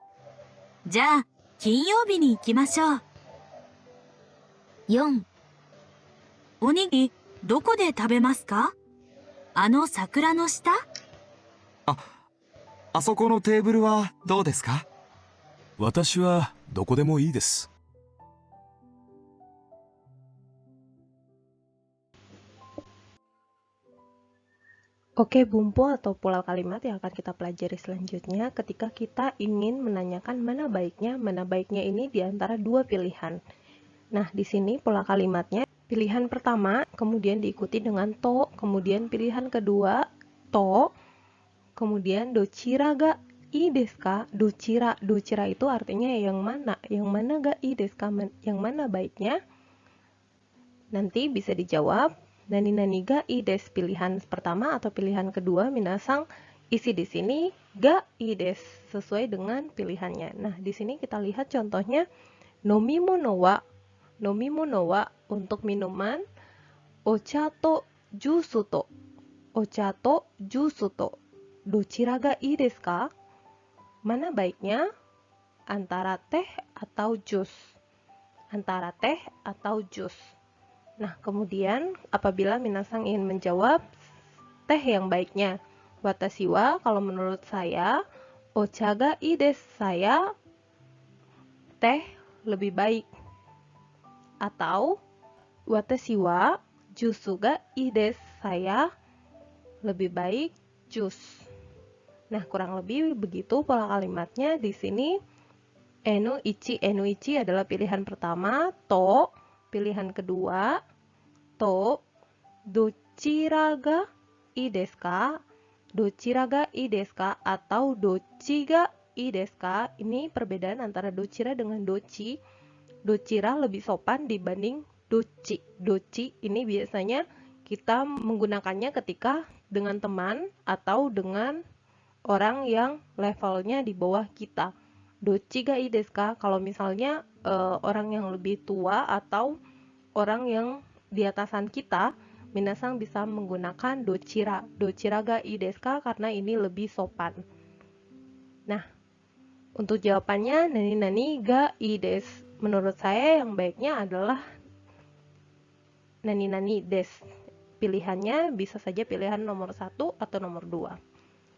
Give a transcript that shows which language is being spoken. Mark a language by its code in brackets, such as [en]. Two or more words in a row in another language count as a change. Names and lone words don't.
[ja] じゃあ、金曜日に行きましょう。 4、おにぎり、どこで食べますか？あの桜の下？あそこのテーブルはどうですか？私はどこでもいいです。 [id] Oke, bumpu atau pola kalimat yang akan kita pelajari selanjutnya ketika kita ingin menanyakan mana baiknya ini di antara dua pilihan. Nah, di sini pola kalimatnya, pilihan pertama, kemudian diikuti dengan to, kemudian pilihan kedua, to, kemudian [ja] どちらがいいですか? [id] Dochira itu artinya yang mana [ja] がいいですか? [id] Yang mana baiknya? Nanti bisa dijawab [ja] 何がいいです, [id] pilihan pertama atau pilihan kedua, minasang isi di sini [ja] がいいです [id] sesuai dengan pilihannya. Nah, di sini kita lihat contohnya [ja] 飲み物は [id] untuk minuman, [ja] お茶とジュースとどちらがいいですか? [id] Mana baiknya? Antara teh atau jus. Nah, kemudian apabila minasang ingin menjawab teh yang baiknya, [ja] 私は, [id] kalau menurut saya, [ja] お茶がいいです, [id] saya teh lebih baik. [ja] Atau 私はジュースがいいです, [id] saya lebih baik jus. Nah, kurang lebih begitu pola kalimatnya. Di sini enu ichi adalah pilihan pertama, to pilihan kedua, [ja] とどちらがいいですか? Atau どっちがいいですか? [id] Ini perbedaan antara dochira dengan dochi. Dochira lebih sopan dibanding dochi. Dochi ini biasanya kita menggunakannya ketika dengan teman atau dengan orang yang levelnya di bawah kita. [ja] どっちがいいですか? [id] Kalau misalnya orang yang lebih tua atau orang yang di atasan kita, minasang bisa menggunakan [ja] どちらがいいですか? [id] Karena ini lebih sopan. Nah, untuk jawabannya [ja] 何がいいです. [id] Menurut saya yang baiknya adalah [ja] 何です. [id] Pilihannya bisa saja pilihan nomor 1 atau nomor 2.